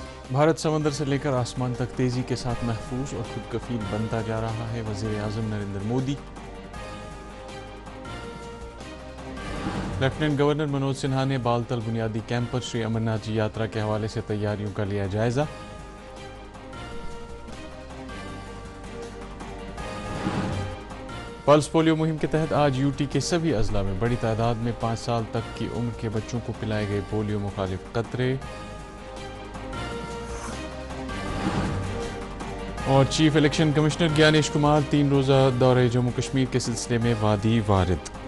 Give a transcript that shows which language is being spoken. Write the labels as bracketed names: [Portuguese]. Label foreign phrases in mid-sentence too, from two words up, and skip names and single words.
[Urdu] بھارت سمندر سے لے کر آسمان تک تیزی کے ساتھ محفوظ اور خود کفیل بنتا جا رہا ہے، وزیر اعظم نریندر مودی۔ لیفٹیننٹ گورنر منوج سنہا نے بالتل بنیادی کیمپ پر شری امرناتھ جی یاترا کے حوالے سے تیاریوں کا لیا جائزہ۔ پلس پولیو مہم کے تحت آج یو ٹی کے سبھی اضلاع میں بڑی تعداد میں 5 سال تک کی عمر کے بچوں کو پلائے گئے پولیو مخالف قطرے۔ اور چیف الیکشن کمشنر گیانیش کمار 3 روزہ دورے جموں کشمیر کے سلسلے میں وادی وارد۔